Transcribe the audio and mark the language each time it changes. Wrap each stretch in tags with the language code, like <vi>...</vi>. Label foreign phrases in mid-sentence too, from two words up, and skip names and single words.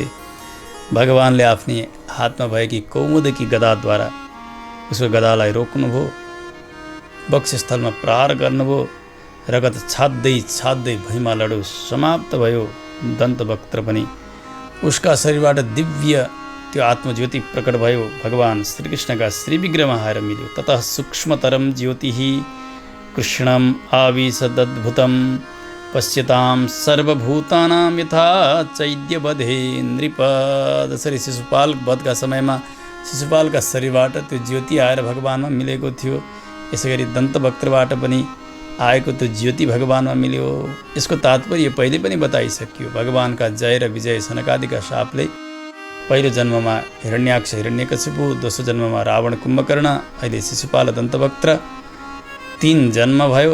<ne>भगवानले आफ्नी हातमा भएकी कौमुदकी गदाद्वारा उसको गदालाई रोक्नुभयो। वक्षस्थलमा प्रहार गर्नुभयो। रगत छाड्दै छाड्दै भुइँमा लडो समाप्त भयो। दन्तवक्त पनि उसका शरीरबाट दिव्य त्यो आत्मज्योति प्रकट भयो। भगवान श्रीकृष्णका श्रीविग्रहमा आएर मिल्यो।</ne> <sa>ततः सूक्ष्मतरम ज्योतिः कृष्णम आविशदद्भुतम पश्यताम सर्वभूतानां यथा चैद्यवधे नृप।</sa> <ne>जसरी शिशुपाल वधका समयमा शिशुपालका शरीरबाट त्यो ज्योति आएर भगवानमा मिलेको थियो, यसै गरी दन्तवक्त्रबाट पनि आएको त्यो ज्योति भगवानमा मिल्यो। यसको तात्पर्य पहिले पनि बताइसकियो। भगवानका जय र विजय सनकादिका शापले पहिलो जन्ममा हिरण्याक्ष हिरण्यकशिपु, दोस्रो जन्ममा रावण कुम्भकर्ण, अहिले शिशुपाल दन्तवक्त्र, 3 जन्म भयो।</ne>